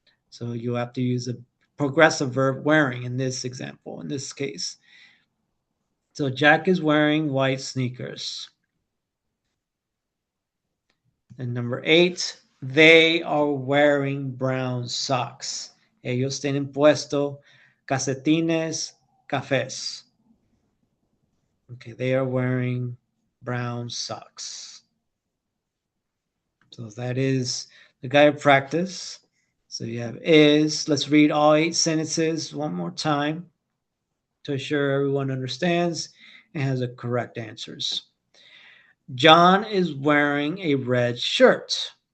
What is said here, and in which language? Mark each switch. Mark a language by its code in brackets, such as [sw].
[en] So you have to use a progressive verb wearing in this example, in this case. So Jack is wearing white sneakers. And number 8, they are wearing brown socks. [es] Ellos tienen puesto calcetines cafés. [en] Okay, they are wearing brown socks. So that is the guided practice. So you have is. Let's read all 8 sentences one more time to ensure everyone understands and has the correct answers. John is wearing a red shirt.